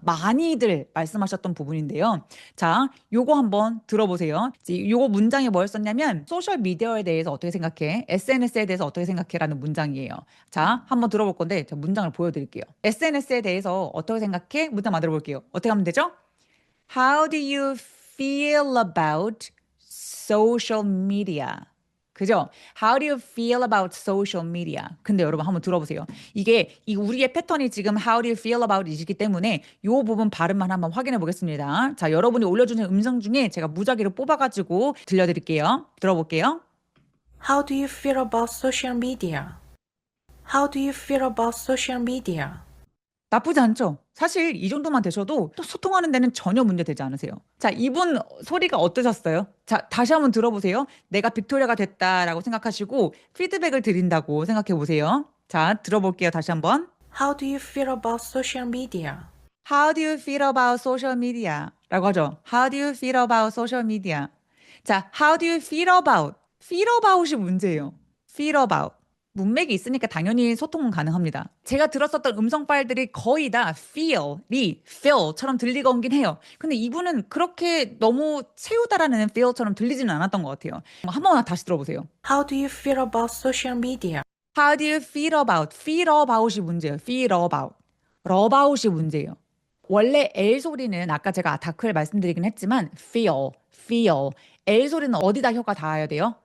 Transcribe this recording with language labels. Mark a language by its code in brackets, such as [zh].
[ko] 많이들 말씀하셨던 부분인데요. 자, 요거 한번 들어보세요. 요거 문장이 뭐였었냐면 소셜 미디어에 대해서 어떻게 생각해? SNS에 대해서 어떻게 생각해? 라는 문장이에요. 자, 한번 들어볼 건데 저 문장을 보여드릴게요. SNS에 대해서 어떻게 생각해? 문장 만들어 볼게요. 어떻게 하면 되죠? [en] How do you feel about social media? [ko] 그죠? [en] How do you feel about social media? [ko] 근데 여러분 한번 들어보세요. 이게 우리의 패턴이 지금 How do you feel about 이시기 때문에 이 부분 발음만 한번 확인해 보겠습니다. 자, 여러분이 올려주신 음성 중에 제가 무작위로 뽑아가지고 들려드릴게요. 들어볼게요. [en] How do you feel about social media? How do you feel about social media? [ko] 나쁘지 않죠? 사실 이 정도만 되셔도 또 소통하는 데는 전혀 문제 되지 않으세요. 자, 이분 소리가 어떠셨어요? 자, 다시 한번 들어보세요. 내가 빅토리아가 됐다라고 생각하시고 피드백을 드린다고 생각해 보세요. 자, 들어볼게요. 다시 한번. [en] How do you feel about social media? How do you feel about social media? [ko] 라고 하죠. [en] How do you feel about social media? [ko] 자, [en] how do you feel about? feel about이 [ko] 문제예요. [en] feel about. [ko] 문맥이 있으니까 당연히 소통은 가능합니다. 제가 들었었던 음성 파일들이 거의 다 feel처럼 들리곤 해요. 근데 이분은 그렇게 너무 채우다라는 feel처럼 들리지는 않았던 것 같아요. 한 번만 다시 들어보세요. [en] How do you feel about social media? How do you feel about? feel about이 [ko] 문제예요. [en] feel about. about이 문제예요. [ko] 원래 L 소리는 아까 제가 다크를 말씀드리긴 했지만 feel. L 소리는 어디다 혀가 닿아야 돼요?